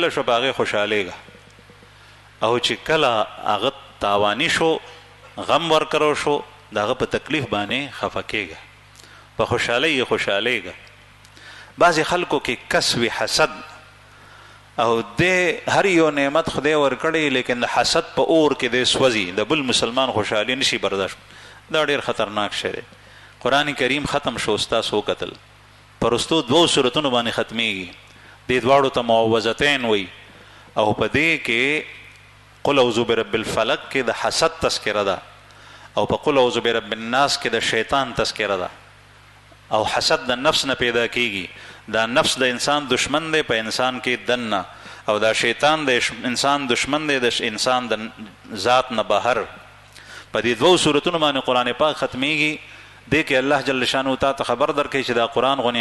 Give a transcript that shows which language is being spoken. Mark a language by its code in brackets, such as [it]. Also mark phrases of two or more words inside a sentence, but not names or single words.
[ps] شو په هغې خوشحالېږه او چې کله هغه تاواني شو غم ورکړو شو د هغه په تکلیف باندې خفه کېږه په خوشحالۍ یې خوشحالېږه بعضې خلکو کې کسب حسد او د هر یو نعمت خدای ورکړی لیکن د حسد په اور کې دی سوځي د بل مسلمان خوشحالي نشي برداشت دا ډېر خطرناک شی دی قرآن کریم ختم شو ستاسو وکتل پرستو 2 سورتونو باندې ختمیږي دې دواړو ته معوذتین وي او په دې کې قل اعوذ برب الفلق کې د حسد تذکره ده او په قل اعوذ برب الناس کې د شیطان تذکره ده او حسد د نفس نه پیدا کیږي دا نفس د انسان دشمن دی په انسان کې دننه او دا شیطان د انسان دشمن دی د انسان د ذات نه بهر په دې 2 سورتونو باندې قرآن پاک ختمیږي دې کې الله جل شانه تا ته خبر درکړي چې دا قرآن غونې